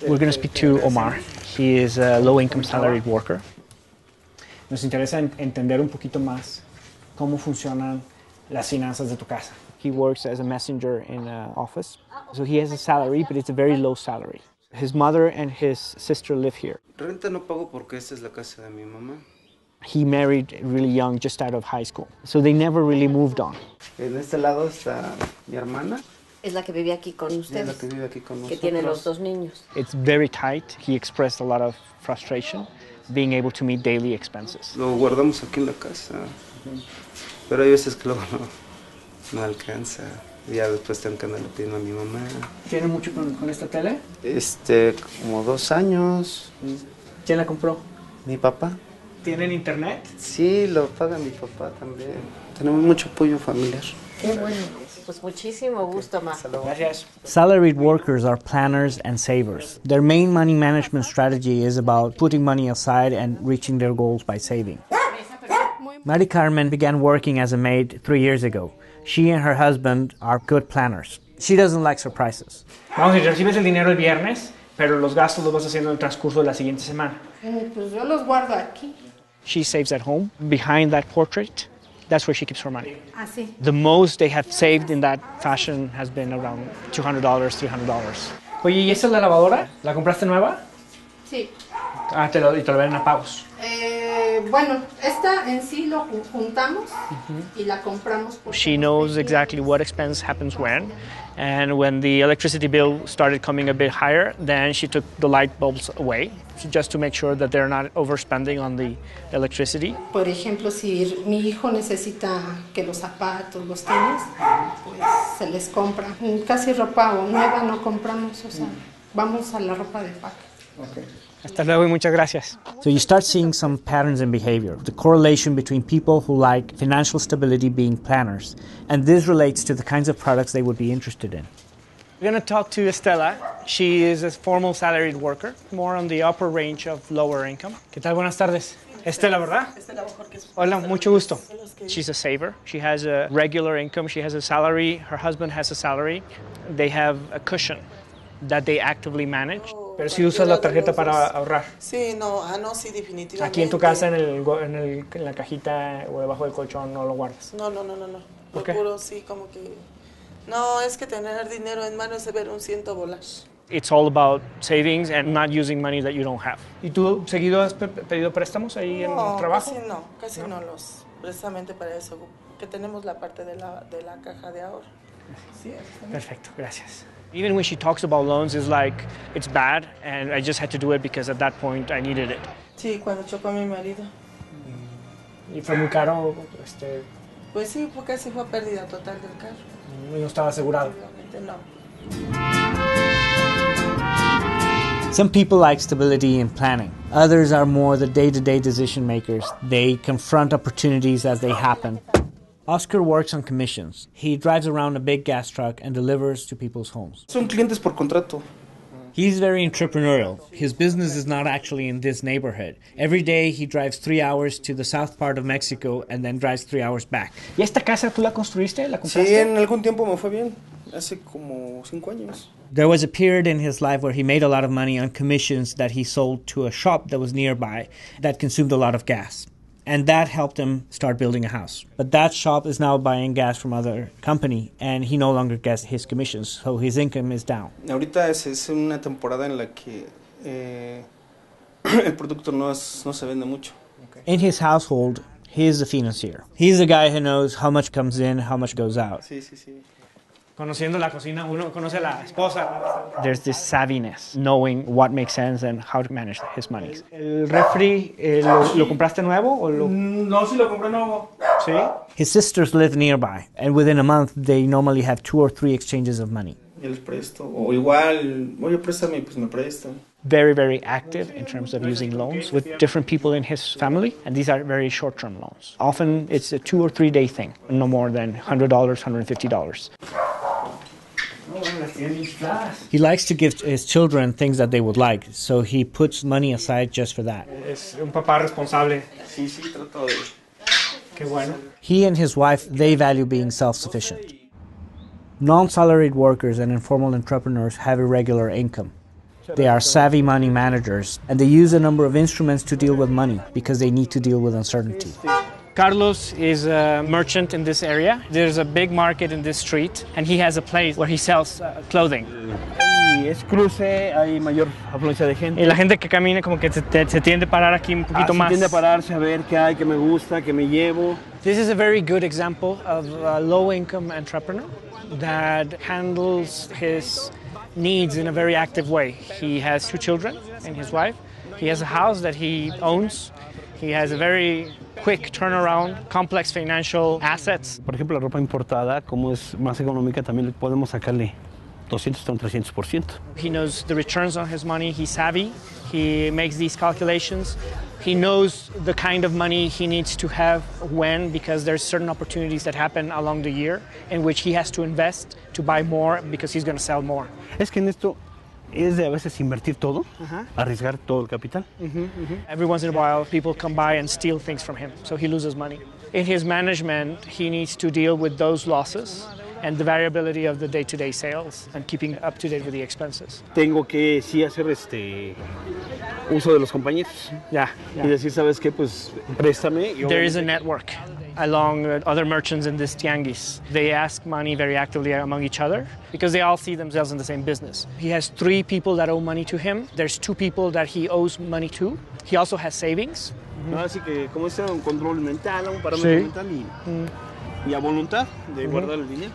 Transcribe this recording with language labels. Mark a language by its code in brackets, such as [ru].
[en] We're going to speak to Omar. He is a low-income salaried worker. [es] Nos interesa entender un poquito más cómo funcionan las finanzas de tu casa. [en] He works as a messenger in an office. So he has a salary, but it's a very low salary. His mother and his sister live here. [es] Renta no pago porque esta es la casa de mi mamá. [en] He married really young, just out of high school. So they never really moved on. [es] En este lado está mi hermana. Es la que vive aquí con ustedes. Es la que vive aquí con nosotros. Que tiene los dos niños. [en] It's very tight. He expressed a lot of frustration being able to meet daily expenses. [es] Lo guardamos aquí en la casa. Pero hay veces que luego no alcanza. Ya después tengo que andarle pidiendo a mi mamá. ¿Tiene mucho con esta tele? Como 2 años. ¿Quién la compró? Mi papá. ¿Tienen internet? Sí, lo paga mi papá también. Tenemos mucho apoyo familiar. Qué bueno. Pues muchísimo gusto, Ma. Gracias. [en] Salaried workers are planners and savers. Their main money management strategy is about putting money aside and reaching their goals by saving. Mari Carmen began working as a maid 3 years ago. She and her husband are good planners. She doesn't like surprises. [es] Vamos, y recibes el dinero el viernes, pero los gastos los vas haciendo en el transcurso de la siguiente semana. Pues yo los guardo aquí. [en] She saves at home. Behind that portrait, that's where she keeps her money. [es] Así. [en] The most they have saved in that fashion has been around $200, $300. [es] Oye, ¿y esta es la lavadora? ¿La compraste nueva? Sí. Ah, te lo venden a pagos. Bueno, esta en sí lo juntamos y la compramos. [en] She knows exactly what expense happens when the electricity bill started coming a bit higher, then she took the light bulbs away, just to make sure that they're not overspending on the electricity. [es] Por ejemplo, si mi hijo necesita que los zapatos, los tenis, pues se les compra. Casi ropa nueva no compramos, o sea, vamos a la ropa de paca. [en] Okay. [es] Hasta luego y muchas gracias. [en] So you start seeing some patterns in behavior, the correlation between people who like financial stability being planners, and this relates to the kinds of products they would be interested in. We're going to talk to Estela. She is a formal salaried worker, more on the upper range of lower income. [es] ¿Qué tal? Buenas tardes. Estela, ¿verdad? Hola, mucho gusto. [en] She's a saver. She has a regular income. She has a salary. Her husband has a salary. They have a cushion that they actively manage. [es] Pero si usas la tarjeta para ahorrar. Sí, sí, definitivamente. Aquí en tu casa, en la cajita o debajo del colchón, no lo guardas. No. ¿Por qué? Procuro, sí, como que... No, es que tener dinero en mano es ver un ciento volar. [en] It's all about savings and not using money that you don't have. [es] ¿Y tú seguido has pedido préstamos ahí en el trabajo? Casi no los, precisamente para eso, que tenemos la parte de la caja de ahorro. Sí, perfecto, gracias. [en] Even when she talks about loans, it's like, it's bad, and I just had to do it because at that point I needed it. [es] Sí, cuando chocó a mi marido. ¿Y fue muy caro? Pues sí, casi fue pérdida total del carro. ¿Y no estaba asegurado? Obviamente no. [en] Some people like stability and planning. Others are more the day-to-day decision makers. They confront opportunities as they happen. Oscar works on commissions. He drives around a big gas truck and delivers to people's homes. [es] Son clientes por contrato. [en] He's very entrepreneurial. His business is not actually in this neighborhood. Every day he drives 3 hours to the south part of Mexico and then drives 3 hours back. [es] ¿Y esta casa tú la construiste? ¿La compraste? Sí, en algún tiempo me fue bien. Hace como 5 años. [en] There was a period in his life where he made a lot of money on commissions that he sold to a shop that was nearby that consumed a lot of gas. And that helped him start building a house. But that shop is now buying gas from other company, and he no longer gets his commissions, so his income is down. [es] Ahorita es una temporada en la que el producto no se vende mucho. [en] In his household, he is the financier. He's the guy who knows how much comes in, how much goes out. [es] Conociendo la cocina, uno conoce a la esposa. [en] There's this savviness, knowing what makes sense and how to manage his money. [es] ¿El refri lo compraste nuevo? O lo... No, sí lo compré nuevo. ¿Sí? [en] His sisters live nearby, and within a month, they normally have 2 or 3 exchanges of money. [es] Yo les presto. O igual, oye, préstame, pues me prestan. [en] Very, very active in terms of using loans with different people in his family, and these are very short-term loans. Often, it's a 2 or 3 day thing, no more than $100, $150. He likes to give his children things that they would like, so he puts money aside just for that. [es] Es un papá responsable. Sí, trato de... Qué bueno. [en] He and his wife, they value being self-sufficient. Non-salaried workers and informal entrepreneurs have irregular income. They are savvy money managers, and they use a number of instruments to deal with money because they need to deal with uncertainty. Carlos is a merchant in this area. There's a big market in this street, and he has a place where he sells clothing. [es] Es cruce, hay mayor afluencia de gente. Y la gente que camina como que se tiende a parar aquí un poquito más. Se tiende a pararse a ver qué hay, qué me gusta, qué me llevo. [en] This is a very good example of a low-income entrepreneur that handles his needs in a very active way. He has 2 children and his wife. He has a house that he owns. He has a very quick turnaround, complex financial assets. [es] Por ejemplo, la ropa importada, como es más económica, también podemos sacarle 200 hasta un 300%. [en] He knows the returns on his money. He's savvy. He makes these calculations. He knows the kind of money he needs to have when, because there's certain opportunities that happen along the year in which he has to invest to buy more because he's going to sell more. [es] Es que en esto es de a veces invertir todo, arriesgar todo el capital. [en] Every once in a while, people come by and steal things from him, so he loses money. In his management, he needs to deal with those losses and the variability of the day-to-day sales and keeping up to date with the expenses. [es] Tengo que sí hacer uso de los compañeros. [en] Yeah. [es] Y decir, ¿sabes qué? Pues préstame. [en] There is a network along other merchants in this tianguis. They ask money very actively among each other because they all see themselves in the same business. He has 3 people that owe money to him. There's 2 people that he owes money to. He also has savings. [es] Así que como es un control mental, un parámetro mental y a voluntad de guardar el dinero.